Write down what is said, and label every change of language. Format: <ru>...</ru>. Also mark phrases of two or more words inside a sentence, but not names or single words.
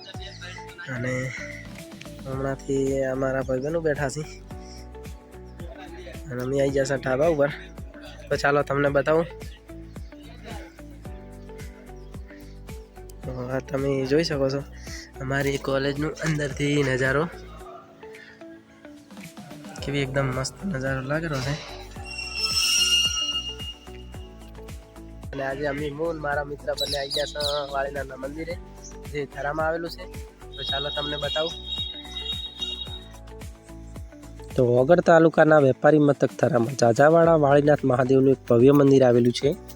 <gu>અને હમણાંથી અમારા ભાઈબંધો બેઠા છે અને અમી આઈ જાશા ઢાબા ઉપર। તો ચાલો તમને બતાઉં। તો આ તમે જોઈ શકો છો અમારી કૉલેજનુ અંદરથી નજારો કેવી એકદમ મસ્ત નજારો લાગે રહ્યો છે। અને આજે અમે હું મારા મિત્ર બંને આવી ગયા છે વાળીનાથના મંદિરે, જે થરામાં આવેલું છે। તો ચાલો તમને બતાવું। તો વગર તાલુકાના વેપારી મથક થરામાં જાજાવાડા વાળીનાથ મહાદેવનું એક ભવ્ય મંદિર આવેલું છે।</gu>